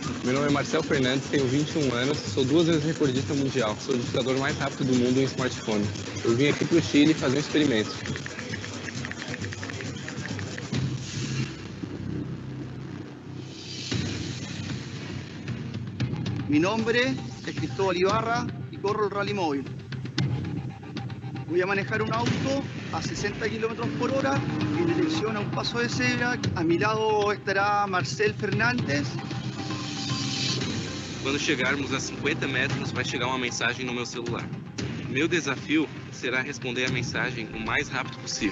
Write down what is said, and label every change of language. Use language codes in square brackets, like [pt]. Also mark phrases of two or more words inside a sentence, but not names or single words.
[pt] Meu nome é Marcel Fernandes, tenho 21 anos, sou 2 vezes recordista mundial, sou o digitador mais rápido do mundo em smartphone. Eu vim aqui para o Chile fazer um experimento. [es] Mi nombre es Cristóbal Ibarra y corro el Rally Móvil. Voy a manejar un auto a 60 km por hora en dirección a un paso de cebra. A mi lado estará Marcel Fernandes. [pt] Quando chegarmos a 50 metros, vai chegar uma mensagem no meu celular. Meu desafio será responder a mensagem o mais rápido possível.